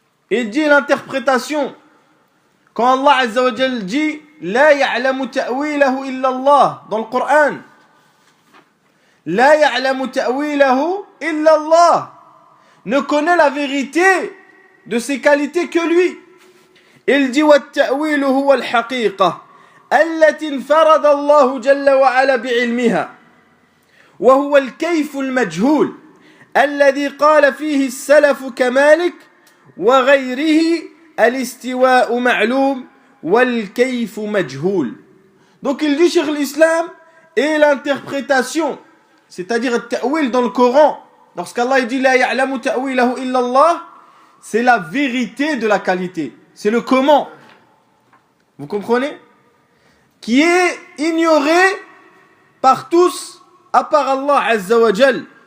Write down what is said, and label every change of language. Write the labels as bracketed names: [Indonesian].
[French] Il dit l'interprétation. Quand Allah Azza wa Jal dit [Arabic] لا يعلم تأويله إلا الله [French] dans le Coran. [Arabic] لا يعلم تأويله إلا الله. [French] Ne connaît la vérité de ses qualités que lui. Il dit [Arabic] والتأويل هو الحقيقة التي انفرد الله جل وعلا بعلمها وهو الكيف المجهول الذي قال فيه السلف كمالك وغيره الاستواء معلوم والكيف مجهول. [French] Donc il dit Cheikh l'Islam et l'interprétation, c'est-à-dire le ta'wil dans le Coran, lorsqu'Allah dit [Arabic] la ya'lamu ta'wilahu illa Allah, [French] c'est la vérité de la qualité, c'est le comment, vous comprenez, qui est ignoré par tous à part Allah Azza wa Jal.